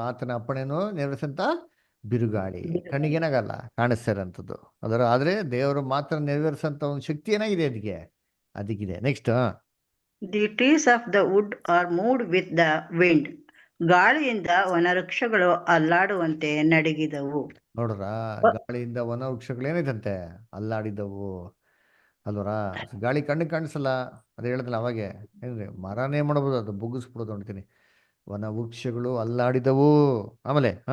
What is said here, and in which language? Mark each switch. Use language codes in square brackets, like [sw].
[kn] ಆತನ ಅಪ್ಪಣೆಯನ್ನು ನೆರವೇರಿಸಂತ ಬಿರುಗಾಳಿ ಕಣ್ಣಿಗೇನಾಗಲ್ಲ, ಕಾಣಿಸ್ತಾ ಇರೋಂಥದ್ದು ಅದರ. ಆದ್ರೆ ದೇವರು ಮಾತ್ರ ನೆರವೇರಿಸಂತ ಒಂದು ಶಕ್ತಿ ಏನಾಗಿದೆ ಅದಕ್ಕಿದೆ. [en] Next. The trees of the wood are moved with the wind. [kn] ಗಾಳಿಯಿಂದ ವನವೃಕ್ಷಗಳು ಅಲ್ಲಾಡುವಂತೆ ನಡಗಿದವು. ನೋಡ್ರ, ಗಾಳಿಯಿಂದ ವನವೃಕ್ಷಗಳು ಏನೈತಂತೆ ಅಲ್ಲಾಡಿದವು ಅಲ್ವರ. ಗಾಳಿ ಕಣ್ಣಿಗೆ ಕಾಣಿಸಲ್ಲ, ಅದು ಹೇಳಿದ್ರಲ್ಲ ಅವಾಗೆ ಏನ್ರಿ, ಮರನೇ ಮಾಡ್ಬೋದು ಅದು ಬುಗ್ಗಿಸ್ಬಿಡೋದು ಅಂತೀನಿ. ವನವೃಕ್ಷಗಳು ಅಲ್ಲಾಡಿದವು. ಆಮೇಲೆ